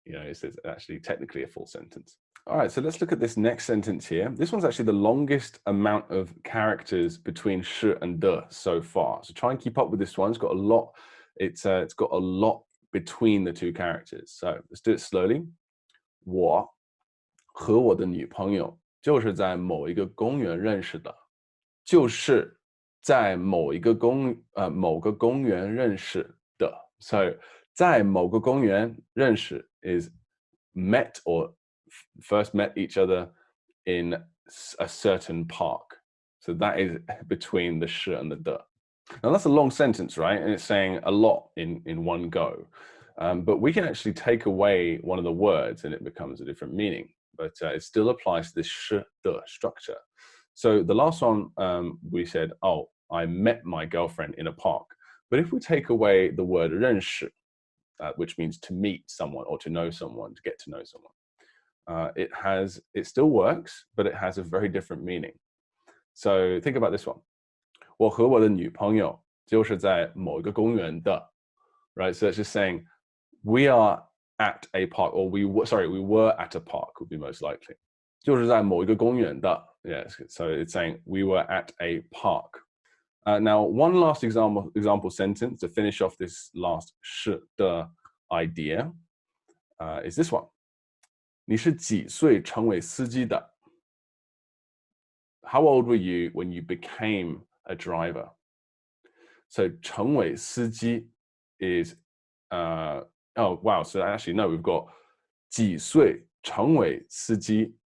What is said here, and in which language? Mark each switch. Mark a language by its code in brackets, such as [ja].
[en] You know, it's actually technically a full sentence. All right, so let's look at this next sentence here. This one's actually the longest amount of characters between 是 and 的 so far. So try and keep up with this one. It's got a lot. It's got a lot between the 2 characters. So let's do it slowly. [zh] 我和我的女朋友就是在某一个公园认识的。就是在某个公园认识的. [en] So [zh] 在某个公园认识 [en] is met or first met each other in a certain park. So that is between the 是 and the 的. Now that's a long sentence, right? And it's saying a lot in one go. But we can actually take away one of the words and it becomes a different meaning. But it still applies to this 是 的 structure. So the last one, we said, oh, I met my girlfriend in a park. But if we take away the word 认识, which means to meet someone or to know someone, to get to know someone, it still works, but it has a very different meaning. So think about this one. [zh] 我和我的女朋友就是在某一个公园的, [en] right? So it's just saying we are at a park, or we were at a park would be most likely. [zh] 就是在某一个公园的, [en] yes. So it's saying we were at a park. Now, one last example sentence to finish off this last 是的 idea is this one. [zh] 你是几岁成为司机的? [en] How old were you when you became a driver? So [zh] 成为司机 [en] is oh wow, so actually no, we've got [zh] 几岁成为司机.